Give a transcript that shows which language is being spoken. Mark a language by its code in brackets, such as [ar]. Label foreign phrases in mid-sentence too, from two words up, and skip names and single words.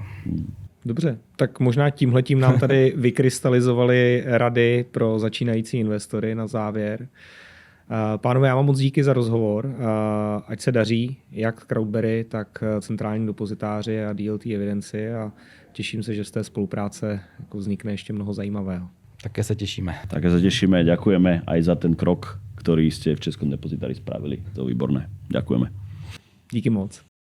[cs] Dobře, tak možná tímhletím nám tady vykrystalizovali rady pro začínající investory na závěr. Pánové, já vám moc díky za rozhovor. Ať se daří jak Crowdberry, tak centrální depozitáři a DLT evidenci a těším se, že z té spolupráce jako vznikne ještě mnoho zajímavého. [sk] Také sa tešíme. Také sa tešíme, ďakujeme aj za ten krok, ktorý ste v Českom depozitári spravili. To je výborné. Ďakujeme. [cs] Díky moc.